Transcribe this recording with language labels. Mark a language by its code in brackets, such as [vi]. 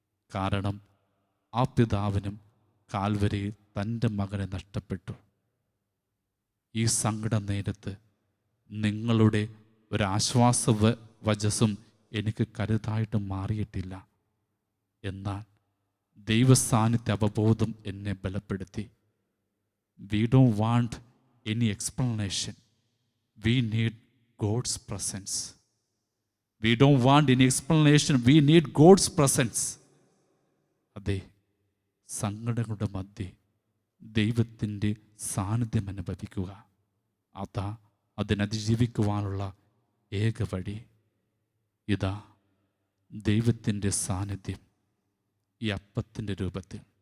[ml] കാരണം ആ പിതാവിനും കാൽവരിയിൽ തൻ്റെ മകനെ നഷ്ടപ്പെട്ടു. ഈ സങ്കട നേരത്ത് നിങ്ങളുടെ ഒരാശ്വാസ വചസ്സും എനിക്ക് കരുതായിട്ട് മാറിയിട്ടില്ല. എന്നാൽ ദൈവസാന്നിധ്യ അവബോധം എന്നെ ബലപ്പെടുത്തി. [en] We don't want any explanation. We need God's presence. We don't want any explanation. We need God's presence. [ml] അതെ, സങ്കടങ്ങളുടെ മധ്യേ ദൈവത്തിൻ്റെ സാന്നിധ്യം അനുഭവിക്കുക, അതാ അതിനതിജീവിക്കുവാനുള്ള ഏക വഴി. ഇതാ ദൈവത്തിൻ്റെ സാന്നിധ്യം ഈ അപ്പത്തിൻ്റെ രൂപത്തിൽ.